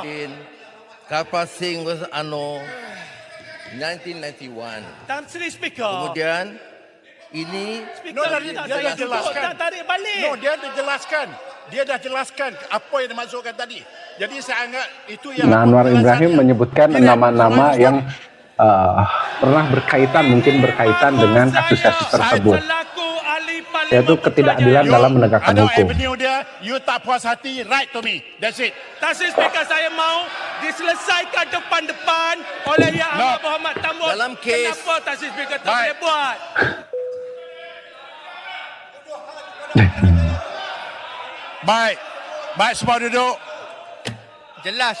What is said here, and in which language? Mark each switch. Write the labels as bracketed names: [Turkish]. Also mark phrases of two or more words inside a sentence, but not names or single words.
[Malay] Karpal Singh vs Ano 1991. Tan Sri Speaker. Kemudian ini Speaker dia dah jelaskan. Tak tarik balik. No, dia dah jelaskan. Dia dah jelaskan apa yang dimaksudkan tadi. Jadi saya anggap itu yang... [Indonesian] Nah, Anwar Ibrahim menyebutkan nama-nama yang pernah mungkin berkaitan dengan kasus-kasus tersebut, yaitu ketidakadilan dalam menegakkan ada hukum. [Malay] avenue dia, you tak puas hati, [English] write to me. That's it. [Malay] Tan Sri Speaker, saya mau diselesaikan depan-depan oleh Yang Amat Berhormat Tambun. Dalam kes- Kenapa Tan Sri Speaker tak Baik. boleh buat? Baik. Baik, semua duduk. Jelas